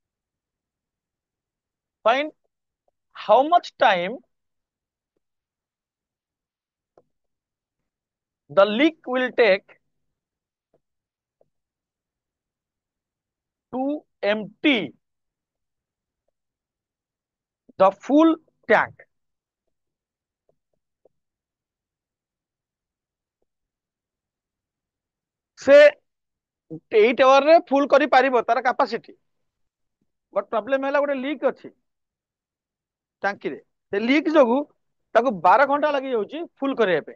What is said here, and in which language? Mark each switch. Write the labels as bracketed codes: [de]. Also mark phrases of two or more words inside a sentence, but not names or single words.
[en] Find how much time the leak will take to empty the full tank. [or] ସେ 8 ଆୱର ରେ ଫୁଲ କରି ପାରିବ ତାର କ୍ୟାପାସିଟି। [en] but problem [or] ହେଲା ଗୋଟେ ଲିକ୍ ଅଛି ଟାଙ୍କି ରେ। ସେ ଲିକ୍ ଯୋଗୁ ତାକୁ 12 ଘଣ୍ଟା ଲାଗି ଯାଉଛି ଫୁଲ କରିବା ପାଇଁ।